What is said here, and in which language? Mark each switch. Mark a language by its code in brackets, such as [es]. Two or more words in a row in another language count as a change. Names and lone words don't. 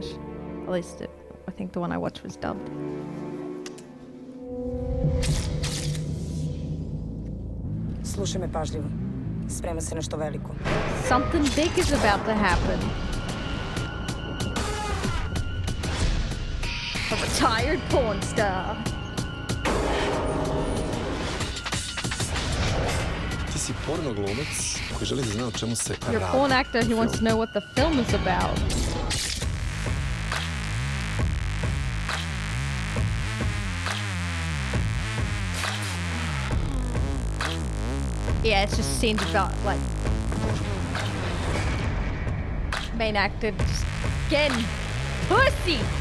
[en] At least I think the one I watched was dubbed. [sr] Slušaj me pažljivo. Sprema se nešto veliko. [en] Something big is about to happen. retired porn star. [sr] Ti si porno glumac koji želi da zna o čemu se [en] You're a porn actor who wants to know what the film is about. Yeah, it's just scenes about, like, main actor just getting pussy.